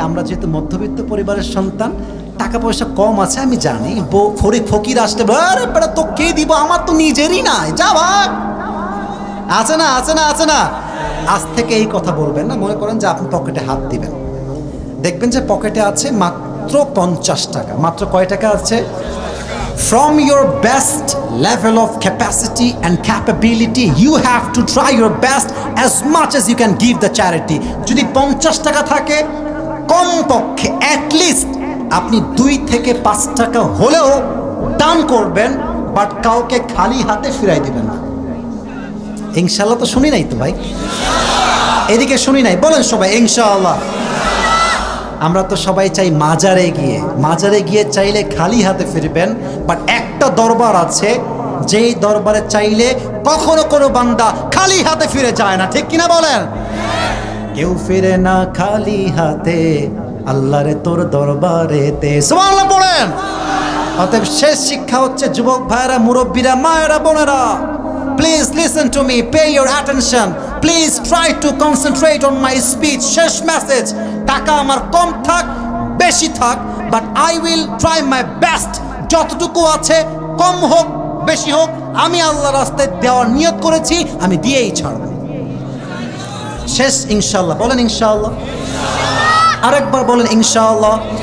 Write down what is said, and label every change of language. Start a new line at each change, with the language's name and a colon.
Bangla: আমরা যেহেতু মধ্যবিত্ত পরিবারের সন্তান, টাকা পয়সা কম আছে আমি জানি, ফকির আসতে আরে বেটা তো কে দিব, আমার তো নিজেরই নাই, যা ভাগ। আছে না, আছে না, আছে না? আজ থেকে এই কথা বলবেন না। মনে করেন যে আপনি পকেটে হাত দিবেন, দেখবেন যে পকেটে আছে মাত্র 50 টাকা। মাত্র কয় টাকা আছে?
English: From your best level of capacity and capability, you have to try your best as much as you can give the charity.
Bangla: যদি 50 টাকা থাকে, কমপক্ষে
English: at least
Bangla: আপনি 2 থেকে 5 টাকা হলেও দান করবেন, বাট কাউকে খালি হাতে ফিরাই দিবেন না। ইনশাআল্লাহ তো শুনি নাই তো ভাই, এদিকে শুনি নাই, বলেন সবাই ইনশাআল্লাহ। আমরা তো সবাই চাই মাজারে গিয়ে চাইলে খালি হাতে ফিরবেন, বাট একটা দরবার আছে যেই দরবারে চাইলে কখনো কোনো বান্দা খালি হাতে ফিরে যায় না, ঠিক কিনা বলেন? কেউ ফিরে না খালি হাতে, আল্লাহরে তোর দরবারেতে। সুবহানাল্লাহ পড়েন। অতএব শেষ শিক্ষা হচ্ছে, যুবক ভাইরা, মুরব্বীরা, মায়েরা, বোনেরা,
English: please listen to me, pay your attention, please try to concentrate on my speech.
Bangla: শেষ মেসেজ, টাকা আমার কম থাক বেশি থাক,
English: But I will try my best.
Bangla: যতটুকু আছে, কম হোক বেশি হোক, আমি আল্লাহর রাস্তায় দেওয়ার নিয়ত করেছি, আমি দিয়েই ছাড়ব। শেষ ইনশাআল্লাহ, বলেন ইনশাআল্লাহ। আরেকবার বলেন ইনশাআল্লাহ।